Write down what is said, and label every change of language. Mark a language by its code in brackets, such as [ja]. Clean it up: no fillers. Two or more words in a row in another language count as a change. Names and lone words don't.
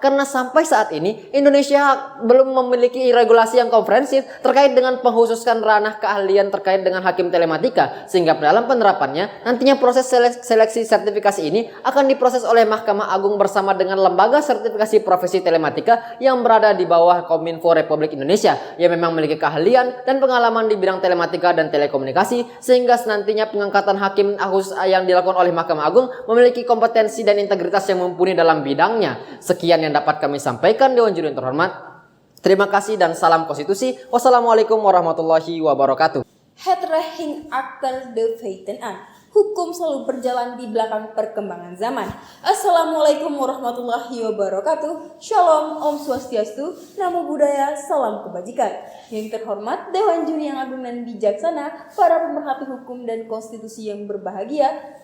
[id] karena sampai saat ini Indonesia belum memiliki regulasi yang komprehensif terkait dengan pengkhususan ranah keahlian terkait dengan hakim telematika, sehingga dalam penerapannya nantinya proses seleksi sertifikasi ini akan diproses oleh Mahkamah Agung bersama dengan lembaga sertifikasi profesi telematika yang berada di bawah Kominfo Republik Indonesia yang memang memiliki keahlian dan pengalaman di bidang telematika dan telekomunikasi, sehingga nantinya pengangkatan hakim yang dilakukan oleh Mahkamah Agung memiliki kompetensi dan integritas yang mumpuni dalam bidangnya. Sekian yang dapat kami sampaikan Dewan Juri terhormat. Terima kasih dan salam konstitusi. [ar] والسلام عليكم ورحمة الله وبركاته. [nl] Het recht ging achter de feiten aan. [id] hukum selalu berjalan di belakang perkembangan zaman. [ar] السلام عليكم ورحمة الله وبركاته. [id] Shalom, Om Swastiastu, Namo Buddhaya, Salam Kebajikan. Yang terhormat Dewan Juri yang Agung dan Bijaksana, para pemerhati hukum dan konstitusi yang berbahagia.